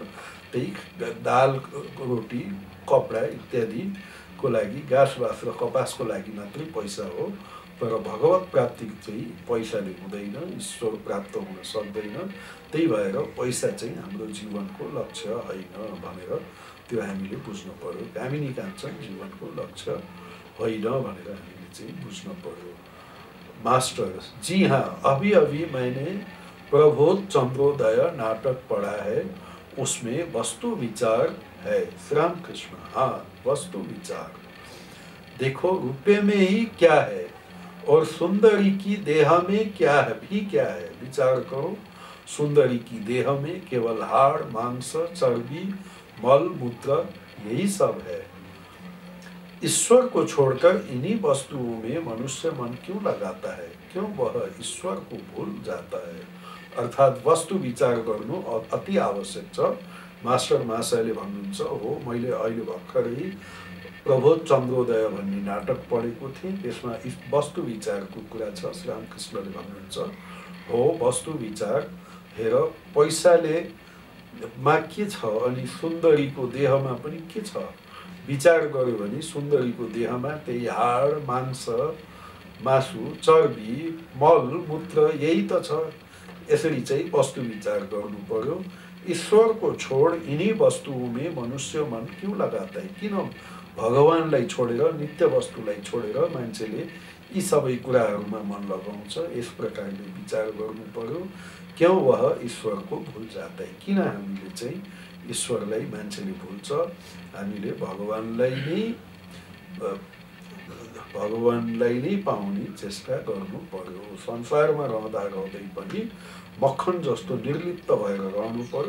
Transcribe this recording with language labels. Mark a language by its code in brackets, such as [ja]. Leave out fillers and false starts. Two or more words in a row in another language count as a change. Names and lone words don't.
[ne] त्यही दाल रोटी कपडा इत्यादिको लागि, घाँस बाँस र कपासको लागि मात्रै पैसा हो, तर भगवत प्राप्ति चाहिँ पैसाले हुँदैन, ईश्वर प्राप्त हुन सक्दैन। त्यही भएर पैसा चाहिँ हाम्रो जीवनको लक्ष्य होइन भनेर त्यो हामीले बुझ्नु पर्यो। कामिनी काञ्चन जीवनको लक्ष्य होइन भनेर हामीले चाहिँ बुझ्नु पर्यो। [hi] मास्टर जी हाँ, अभी अभी मैंने प्रबोध चंद्रोदय नाटक पढ़ा है, उसमें वस्तु विचार है। श्री राम कृष्ण। हाँ, वस्तु विचार। देखो रुपये में ही क्या है और सुंदरी की देह में क्या है भी क्या है, विचार करो। सुंदरी की देह में केवल हाड़ मांस चर्बी मल मूत्र यही सब है। ईश्वर को छोड़कर इन्हीं वस्तुओं में मनुष्य मन क्यों लगाता है? क्यों वह ईश्वर को भूल जाता है? [ne] अर्थात वस्तु विचार गर्नु अति आवश्यक छ। मास्टर महाशयले भन्नुहुन्छ, हो मैले अहिले भर्खरै प्रबोध चन्द्रोदय भन्ने नाटक पढेको थिएँ, त्यसमा वस्तु विचारको कुरा छ। श्री रामकृष्णले भन्नुहुन्छ, हो वस्तु विचार हेर, पैसाले मा के छ अनि सुन्दरीको देहमा पनि के छ? विचार गर्यो भने सुन्दरीको देहमा त्यही हाड मांस मासु चर्बी मल मूत्र यही त छ। यसरी चाहिँ वस्तु विचार गर्नु पर्यो। [hi] ईश्वर को छोड़ इन्हीं वस्तुओं में मनुष्य मन क्यों लगाता है? [ne] किन भगवानलाई छोडेर नित्य वस्तुलाई छोडेर मान्छेले यी सबै कुराहरूमा मन लगाउँछ? यस प्रकारले विचार गर्नु पर्यो। [hi] क्यों वह ईश्वर को भूल जाता है? [ne] किन हामीले चाहिँ ईश्वरलाई मान्छेले भुल्छ? हामीले भगवानलाई नै पाउने चेष्टा गर्नु पर्यो। संसारमा रहँदा रहँदै पनि मक्खन जस्तो निर्लिप्त भएर रहनु पर्यो।